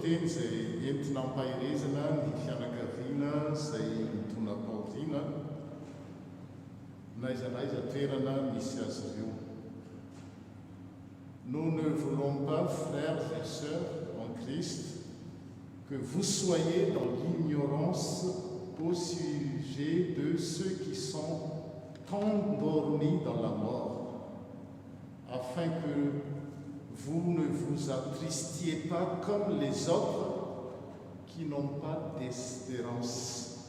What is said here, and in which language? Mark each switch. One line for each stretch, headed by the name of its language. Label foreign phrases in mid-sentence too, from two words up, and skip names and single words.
Malagasy: izay entina mpairezana ny fianakaviana izay mitona Paulina n'aiza toerana misy azy ireo.
French: Nous ne voulons pas, frères et sœurs en Christ, que vous soyez dans l'ignorance au sujet de ceux qui sont endormis dans la mort, afin que vous ne vous attristiez pas comme les autres qui n'ont pas d'espérance.